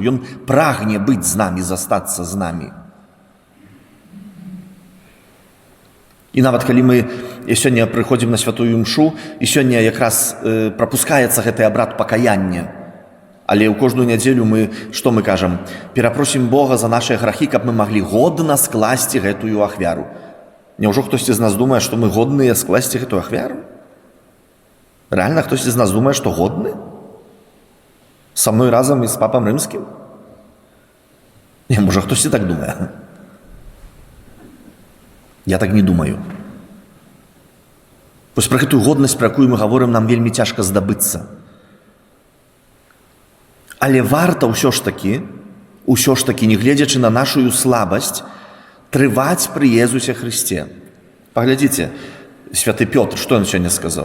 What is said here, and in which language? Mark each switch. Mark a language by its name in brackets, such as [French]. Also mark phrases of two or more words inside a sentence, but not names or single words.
[Belarusian] Ён прагне быць з намі, застацца з намі. І нават калі мы сёння прыходзім на святую імшу, і сёння якраз прапускаецца гэты абрад пакаяння. Але ў кожную нядзелю што мы кажам? Перапросім Бога за нашыя грахі, каб мы маглі годна скласці гэтую ахвяру. Няўжо хтосьці з нас думае, што мы годныя скласці гэтую ахвяру? [Ukrainian] Реально хтось із нас думає, що годний? Со мною разом із папом римським? Ні, може, хтось і так думає. Я так не думаю. [Belarusian] Вось про гэтую годнасць, про якую [Russian] мы говорим, [Belarusian] нам вельмі цяжка здабыцца. Але варта ўсё ж таки, не гледзячы на нашу слабасць, трываць пры Езусе Христе. Паглядзіце, святы Пётр, што ён сёння сказаў?